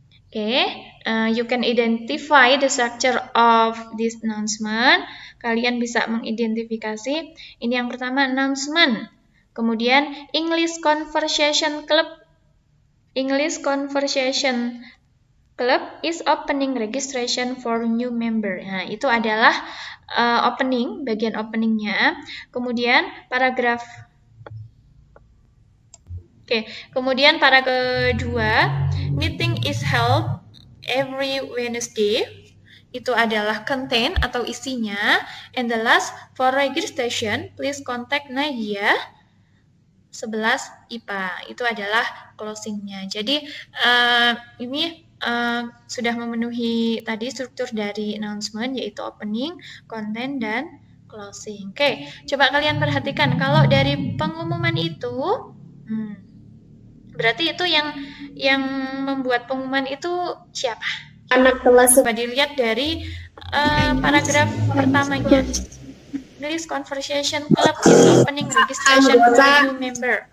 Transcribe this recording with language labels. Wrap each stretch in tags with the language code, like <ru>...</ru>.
<en>Okay, you can identify the structure of this announcement.</en> <id>Kalian bisa mengidentifikasi. Ini yang pertama, announcement. Kemudian</id> <en>English Conversation Club. English Conversation Club is opening registration for new member.</en> <id>Nah, itu adalah opening, bagian openingnya. Kemudian paragraf. Oke, kemudian para kedua,</id> <en>meeting is held every Wednesday.</en> <id>Itu adalah content atau isinya.</id> <en>And the last, for registration, please contact Nadia 11 IPA.</en> <id>Itu adalah closingnya. Jadi ini sudah memenuhi tadi struktur dari announcement, yaitu opening, content, dan closing. Oke, coba kalian perhatikan. Kalau dari pengumuman itu, berarti itu yang membuat pengumuman itu siapa? Anak kelas. Coba dilihat dari paragraf pertamanya.</id> <en>English Conversation Club is opening registration for new member.</en>